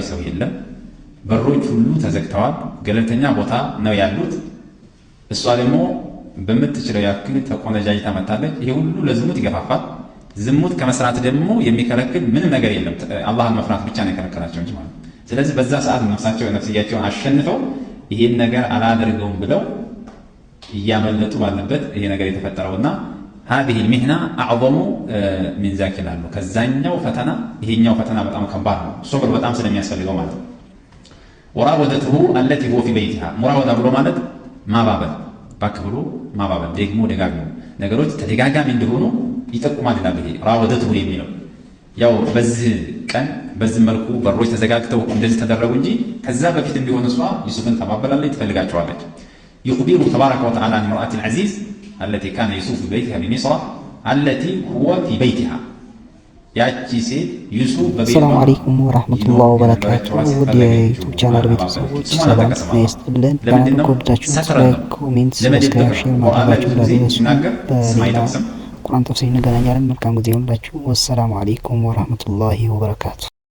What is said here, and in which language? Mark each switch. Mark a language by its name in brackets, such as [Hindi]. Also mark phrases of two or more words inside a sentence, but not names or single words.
[Amharic] ሰው የለም፣ በሮች ሁሉ ተዘግተዋል፣ ገለልተኛ ቦታ ነው ያሉት። እሷ ደግሞ በምትችለው ያክል ተቆነጃጅታ መታለች። ይሄ ሁሉ ለዝሙት ይገፋፋል። ዝሙት ከመስራት ደግሞ የሚከለክል ምንም ነገር የለም። አላህን መፍራት ብቻ ነው የከለከላቸው እንጂ ማለት ነው። ስለዚህ በዛ ሰዓት ነፍስያቸውን አሸንፈው ይሄን ነገር አላደርገውም ብለው እያመለጡ ባለበት ይሄ ነገር የተፈጠረውና [Arabic] هذه المهنة أعظم من ذاك [Amharic] ላሉ ከዛኛው ፈተና ይሄኛው ፈተና በጣም ከባድ ነው። ሶብር በጣም ስለሚያስፈልገው ማለት ነው። [Arabic] وراودته التي هو في بيتها [Amharic] ሙራወዳ ብሎ ማለት ማባበል፣ ባክብሎ ማባበል፣ ደግሞ ደጋግሞ ነገሮች ተደጋጋሚ እንደሆኑ ይጠቁማል ይላል። ይሄ ራወደته የሚለው ያው በዚህ ቀን በዚህ መልኩ በሮች ተዘጋግተው እንደዚህ ተደረጉ እንጂ ከዛ በፊት እንዲሆን እሷ ዩሱፍን ተባበላለች፣ ትፈልጋቸዋለች። [Arabic] يخبر تبارك وتعالى عن امرأة العزيز التي كان يوسف في بيتها بمصر التي هو في بيتها [Amharic] ያቺ ሴት ዩሱፍ በቤቷ [Arabic] السلام عليكم ورحمة الله وبركاته። [Amharic] ወደ ዩቲዩብ ቻናል ቤተሰቦች ሰላም ይስጥልን። ባናን ኮዳችሁ ላይክ፣ ኮሜንት፣ ሰብስክራይብ፣ ሼር ማድረጋችሁ እንዳትረሱ። በሌላ ቁርአን ተፍሲር እንገናኛለን። መልካም ጊዜ ይሁንላችሁ። [Arabic] والسلام عليكم ورحمة الله وبركاته።